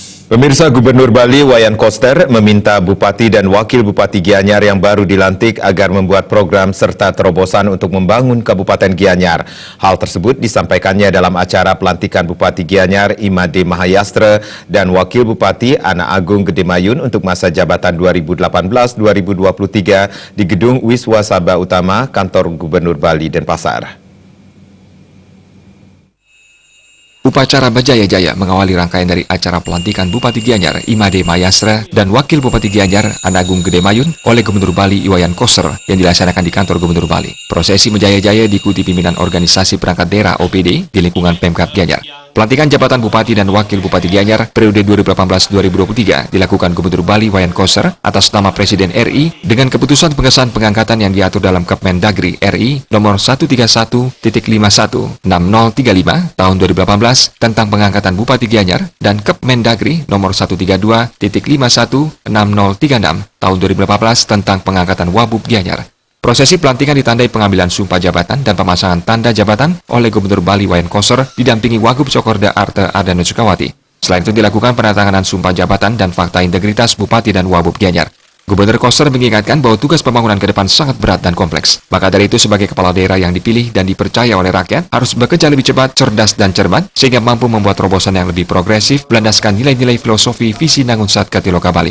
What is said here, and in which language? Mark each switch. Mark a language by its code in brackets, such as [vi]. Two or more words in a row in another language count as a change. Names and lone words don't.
[id] Pemirsa, Gubernur Bali Wayan Koster meminta Bupati dan Wakil Bupati Gianyar yang baru dilantik agar membuat program serta terobosan untuk membangun Kabupaten Gianyar. Hal tersebut disampaikannya dalam acara pelantikan Bupati Gianyar Imade Mahayastra dan Wakil Bupati Ana Agung Gedemayun untuk masa jabatan 2018-2023 di Gedung Wiswa Sabha Utama Kantor Gubernur Bali Denpasar. Upacara berjaya-jaya mengawali rangkaian dari acara pelantikan Bupati Gianyar Imade Mahayastra dan Wakil Bupati Gianyar Ana Agung Gedemayun oleh Gubernur Bali Wayan Koster yang dilaksanakan di kantor Gubernur Bali. Prosesi berjaya-jaya diikuti pimpinan organisasi perangkat daerah OPD di lingkungan Pemkab Gianyar. Pelantikan jabatan Bupati dan Wakil Bupati Gianyar periode 2018-2023 dilakukan Gubernur Bali Wayan Koster atas nama Presiden RI dengan keputusan pengesahan pengangkatan yang diatur dalam Kepmendagri RI nomor 131.51/6035 tahun 2018 tentang pengangkatan Bupati Gianyar dan Kepmendagri nomor 132.51/6036 tahun 2018 tentang pengangkatan Wabub Gianyar. Prosesi pelantikan ditandai pengambilan sumpah jabatan dan pemasangan tanda jabatan oleh Gubernur Bali Wayan Koster didampingi Wagub Cokorda Arte Ardana Sukawati. Selain itu dilakukan penandatanganan sumpah jabatan dan fakta integritas Bupati dan Wabub Gianyar. Gubernur Koster mengingatkan bahwa tugas pembangunan ke depan sangat berat dan kompleks. Maka dari itu sebagai kepala daerah yang dipilih dan dipercaya oleh rakyat harus bekerja lebih cepat, cerdas dan cermat sehingga mampu membuat terobosan yang lebih progresif berlandaskan nilai-nilai filosofi visi Nangunsat Katiloka Bali.